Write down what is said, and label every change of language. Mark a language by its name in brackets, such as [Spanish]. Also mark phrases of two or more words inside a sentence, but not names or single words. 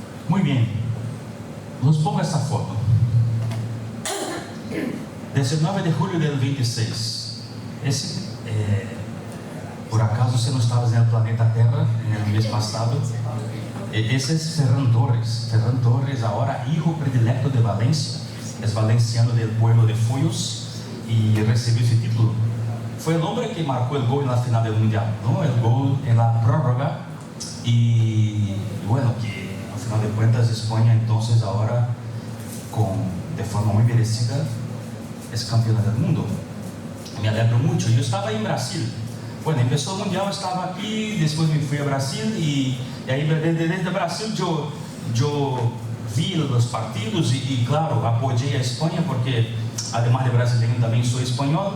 [Spanish] Muy bien, los pongo esta foto. 19 de julio del 26. [Portuguese] Esse, por acaso você não estava no planeta Terra no mês passado? Esse é Ferran Torres. Ferran Torres, agora [Spanish] hijo predilecto de Valencia, [Portuguese] é valenciano [Spanish] del pueblo de Foyos [Portuguese] e recebeu esse título. Foi o homem que marcou o gol na final do Mundial, ¿no? [Spanish] El gol en la prórroga. Y bueno, que al final de cuentas España entonces ahora de forma muy merecida es campeona del mundo. Me alegro mucho. Yo estaba en Brasil. Bueno, empezó el mundial, estaba aquí, después me fui a Brasil y ahí desde Brasil yo vi los partidos y claro, apoyé a España porque además de brasileño también soy español.